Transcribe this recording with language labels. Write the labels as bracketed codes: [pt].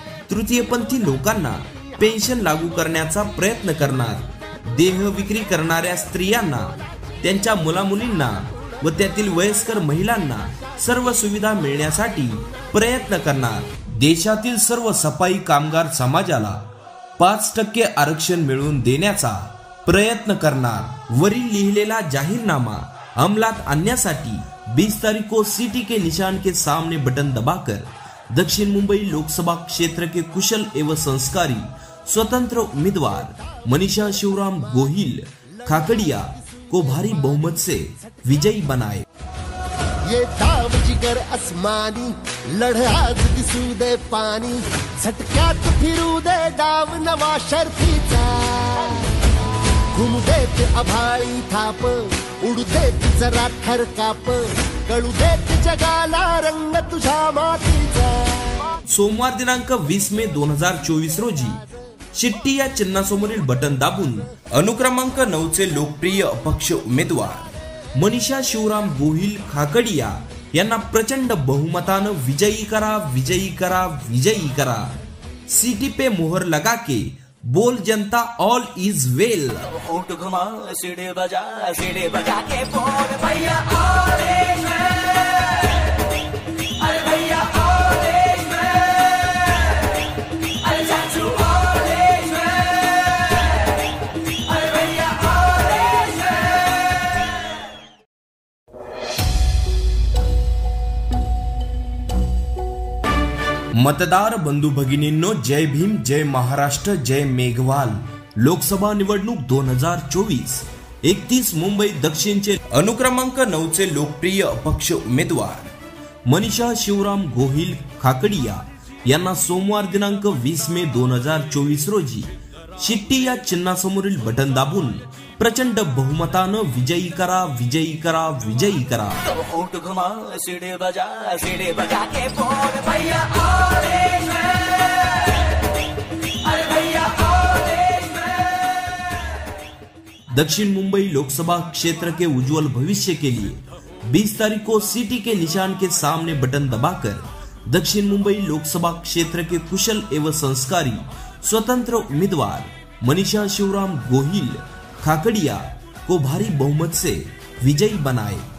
[mr] तृतीयपंथी लोकांना पेन्शन लागू करण्याचा प्रयत्न करणार, देह विक्री करणाऱ्या स्त्रियांना, त्यांच्या मुलामुलींना व त्यातील वयस्कर महिलांना सर्व सुविधा मिळण्यासाठी प्रयत्न करणार, देशातील सर्व सफाई कामगार समाजाला 5% आरक्षण मिळवून देण्याचा प्रयत्न करणार। वरील लिहिलेला जाहीरनामा अमलात आणण्यासाठी [hi] 20 तारीख को सिटी के निशान के सामने बटन दबाकर दक्षिण मुंबई लोकसभा क्षेत्र के कुशल एवं संस्कारी स्वतंत्र उम्मीदवार मनीषा शिवराम गोहिल खाकड़िया को भारी बहुमत से विजयी बनाए। [mr] ये दाव जिगर आसमानी लढाज दिसू दे पाणी झटक्यात फिरू दे डाव नवा शर्फीचा घुमू देत आभाळी थाप उडू देत जरा खरकाप कळू देत जगाला रंग तुझ्या मातीचा। सोमवार दिनांक 20 मे 2024 रोजी शिट्टी या चिन्हासमोरील बटन दाबून अनुक्रमांक 9 चे लोकप्रिय अपक्ष उमेदवार मनीषा शिवराम गोहिल खाकड़िया यांना प्रचंड बहुमतानं विजयी करा, विजयी करा, विजयी करा। [hi] सीटी पे मोहर लगा के बोल जनता [en] All is well. [hi] ऊंट घुमा सीढ़ी बजा के बोल भैया [en] all is well, [hi] अरे भैया ऑल इज वेल, अरे चाचू ऑल इज वेल, अरे भैया ऑल इज [en] Well. [mr] मतदार बंधू भगिनींनो, जय भीम, जय महाराष्ट्र, जय मेघवाल। लोकसभा निवडणूक 2024 31 मुंबई दक्षिणचे अनुक्रमांक 9 चे लोकप्रिय अपक्ष उमेदवार मनीषा शिवराम गोहिल खाकड़िया यांना सोमवार दिनांक 20 मे 2024 रोजी शिट्टी या चिन्हासमोरील बटन दाबून प्रचंड बहुमतानं विजयी करा, विजयी करा, विजयी करा। [hi] ऊंट घुमा सीढ़ी बजा के बोल भैया [en] all is well, [hi] अरे भैया ऑल इज वेल। दक्षिण मुंबई लोकसभा क्षेत्र के उज्जवल भविष्य के लिए 20 तारीख को सिटी के निशान के सामने बटन दबाकर दक्षिण मुंबई लोकसभा क्षेत्र के कुशल एवं संस्कारी स्वतंत्र उम्मीदवार मनीषा शिवराम गोहिल खाकड़िया को भारी बहुमत से विजयी बनाए।